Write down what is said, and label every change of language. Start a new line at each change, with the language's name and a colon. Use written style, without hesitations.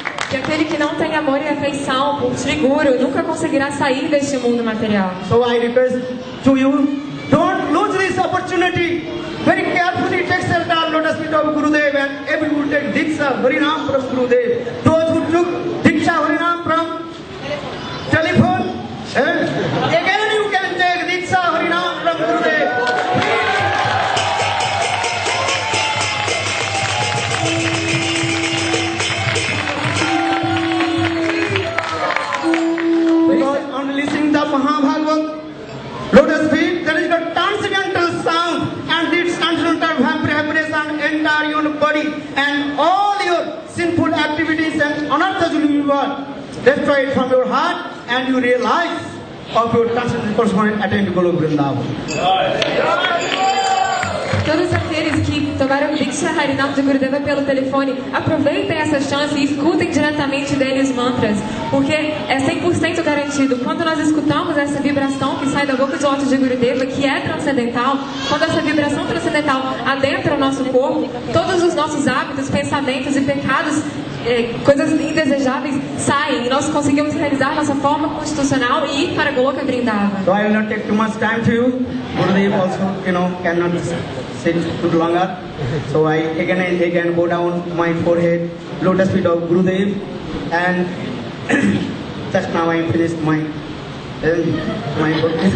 Portuguese: Que aquele que não tem amor e afeição por Sri Guru nunca conseguirá sair deste mundo material.
English: So I request to you, don't lose this opportunity. Very carefully take shelter lotus feet of Gurudev and everyone take Diksha Harinam from Gurudev. Those who took Diksha Harinam from telephone, again you can take Diksha Harinam from Gurudev. Because on listening the Mahabhagavad, lotus feet, there is a transcendental sound, and this transcendental vibration enter your body, and all your sinful activities and anarthas will be destroyed from your heart, and you realize of your transcendental person attain Goloka Vrindavana.
Portuguese: Todos aqueles que tomaram Diksha Harinam de Gurudeva pelo telefone, aproveitem essa chance e escutem diretamente dele os mantras, porque é 100% garantido. Quando nós escutamos essa vibração que sai da boca de lótus de Gurudeva, que é transcendental, quando essa vibração transcendental adentra o nosso corpo, todos os nossos hábitos, pensamentos e pecados, coisas indesejáveis saem e nós conseguimos realizar nossa forma constitucional e ir para Goloka Vrindavana.
English: So I will not take too much time to you. Gurudev also, cannot sit too longer. So I again and again go down my forehead, lotus feet of Gurudev, and just now I finished my book.